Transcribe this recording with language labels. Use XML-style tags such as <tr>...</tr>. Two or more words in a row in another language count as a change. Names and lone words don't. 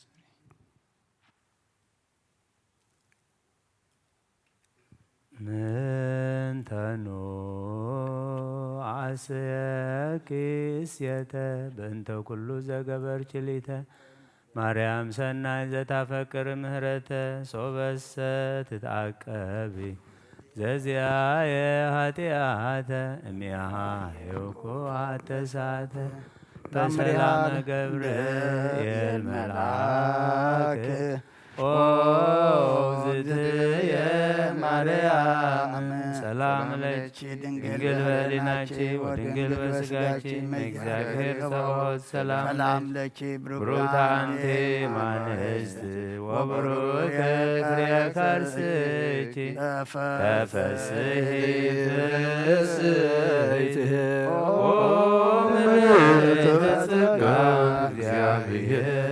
<gez>ምንተኑ ዓስየኪ እስየተ በእንተ ኩሉ ዘገበርች ሊተ ማርያም ሰናይ ዘታፈቅር ምህረተ ሶበሰ ትትዓቀቢ ዘዚአየ ኃጢአተ እሚያሃ የኩዓተ ሳተ በሰላመ ገብርኤል መልአክ ኦ እግዝእትየ ማርያም ሰላም ለኪ ድንግል በሕሊናኪ ወድንግል በሥጋኪ እግዚአብሔር ጸባኦት ሰላም ለኪ ብሩክት አንቲ እምአንስት ወብሩክ ፍሬ ከርሥኪ ተፈሥሒ ፍሥሕት ኦ ምልዕተ ጸጋ እግዚአብሔር</gez>